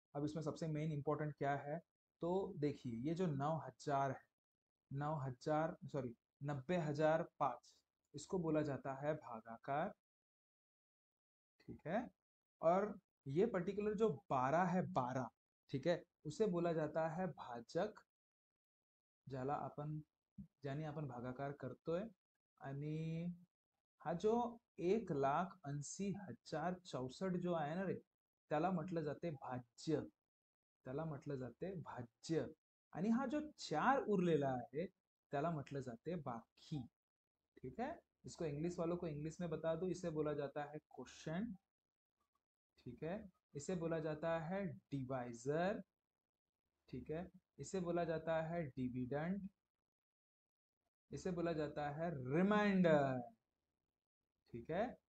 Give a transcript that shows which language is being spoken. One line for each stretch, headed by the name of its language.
Hindi: अब इसमें सबसे मेन इंपॉर्टेंट क्या है, तो देखिए, ये जो 9000 है, 9000 सॉरी 90,005, इसको बोला जाता है भागाकार, ठीक है। और ये पर्टिकुलर जो 12 है, 12, ठीक है, उसे बोला जाता है भाजक,
Marathi: ज्याला आपण ज्याने आपण भागाकार करतोय। आणि हा जो 1,80,064 जो आहे ना रे, त्याला म्हटलं जाते भाज्य, त्याला म्हटलं जाते भाज्य। आणि हा जो 4 उरलेला आहे, त्याला म्हटलं जाते बाकी,
Hindi: ठीक है। इसको इंग्लिश वालों को इंग्लिश में बता दो, इसे बोला जाता है क्वेश्चन, ठीक है। इसे बोला जाता है डिवाइजर, ठीक है। इसे बोला जाता है डिविडेंड, इसे बोला जाता है रिमाइंडर, ठीक है।